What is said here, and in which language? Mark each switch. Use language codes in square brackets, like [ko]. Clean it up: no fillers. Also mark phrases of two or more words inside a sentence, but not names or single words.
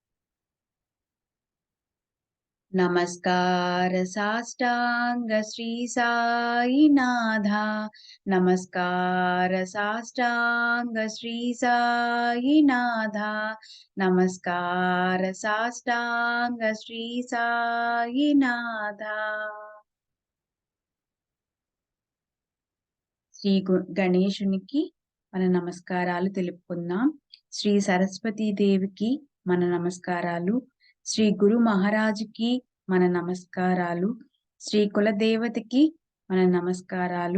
[mr] नमस्कार साष्टांग श्री साईनाथा। नमस्कार साष्टांग श्री साईनाथा। नमस्कार साष्टांग श्री साईनाथा। [te] శ్రీ గణేశునికి మన నమస్కారాలు తెలుపుకుందాం. శ్రీ సరస్వతీ దేవికి మన నమస్కారాలు. శ్రీ గురు మహారాజుకి మన నమస్కారాలు. శ్రీ కులదేవతకి మన నమస్కారాలు.